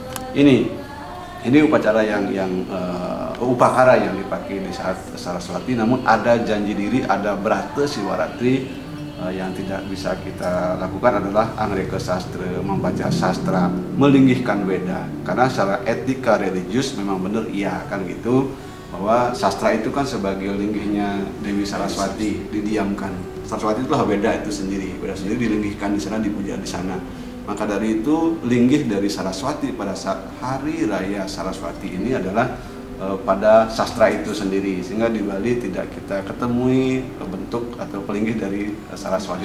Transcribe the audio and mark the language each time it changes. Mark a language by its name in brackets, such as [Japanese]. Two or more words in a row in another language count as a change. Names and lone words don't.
[Indonesian] Ini upacara yang upakara yang dipakai di saat Saraswati, namun ada janji diri, ada brata siwaratri. Yang tidak bisa kita lakukan adalah angreka sastra, membaca sastra, melinggihkan Weda. Karena secara etika religius memang benar iya kan gitu, bahwa sastra itu kan sebagai linggihnya Dewi Saraswati, didiamkan. Saraswati itulah Weda itu sendiri, Weda sendiri dilinggihkan di sana, dipuja di sana. Maka dari itu linggih dari Saraswati pada saat hari raya Saraswati ini adalah pada sastra itu sendiri, sehingga di Bali tidak kita ketemui bentuk atau pelinggih dari Saraswati.